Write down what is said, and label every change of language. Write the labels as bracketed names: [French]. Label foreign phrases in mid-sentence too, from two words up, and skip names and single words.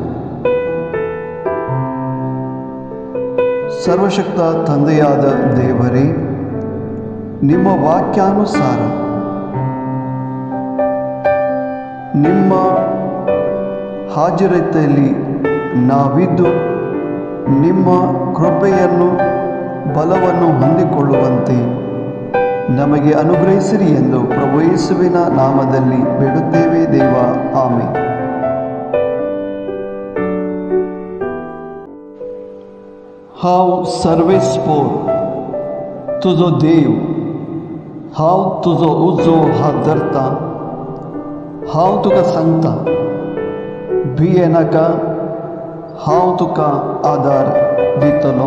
[Kannada] ಸರ್ವಶಕ್ತ ತಂದೆಯಾದ ದೇವರೇ, ನಿಮ್ಮ ವಾಕ್ಯಾನುಸಾರ ನಿಮ್ಮ ಹಾಜರತೆಯಲ್ಲಿ ನಾವಿದ್ದು ನಿಮ್ಮ ಕೃಪೆಯನ್ನು ಬಲವನ್ನು ಹೊಂದಿಕೊಳ್ಳುವಂತೆ ನಮಗೆ ಅನುಗ್ರಹಿಸಿರಿ ಎಂದು ಪ್ರಭು ಯೇಸುವಿನ ನಾಮದಲ್ಲಿ ಬೇಡುತ್ತೇವೆ ದೇವ. ಆಮೆನ್. [Konkani] हांव सर्वेस्पोर तुजो देव, हांव तुजो उजो हात धरता. हांव तुका सांगता, भिये नाका, हांव तुका आदार दितलो.